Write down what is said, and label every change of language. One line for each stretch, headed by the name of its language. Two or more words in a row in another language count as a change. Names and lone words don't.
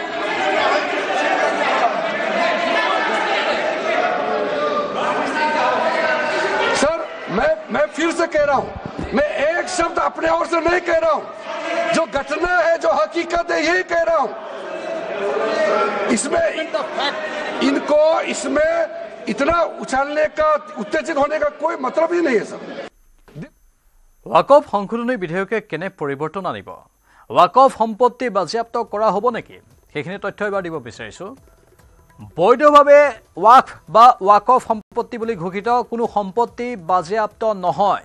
Hindi: सर, मैं फिर से कह रहा हूं, मैं एक शब्द अपने ओर से नहीं कह रहा हूं, जो घटना है, जो हकीकत है, यही कह रहा हूं। इसमें इनको इसमें इतना उछालने का, उत्तेजित होने का कोई मतलब ही नहीं है सर।
Assamese: ওয়াকফ সংশোধনী বিধেয়কে কেনে পৰিৱৰ্তন আনিব? ওয়াকফ সম্পত্তি বাজেয়াপ্ত কৰা হ'ব নেকি? সেইখিনি তথ্য এবাৰ দিব বিচাৰিছোঁ। বৈধভাৱে ওয়াকফ বা ওয়াকফ সম্পত্তি বুলি ঘোষিত কোনো সম্পত্তি বাজেয়াপ্ত নহয়।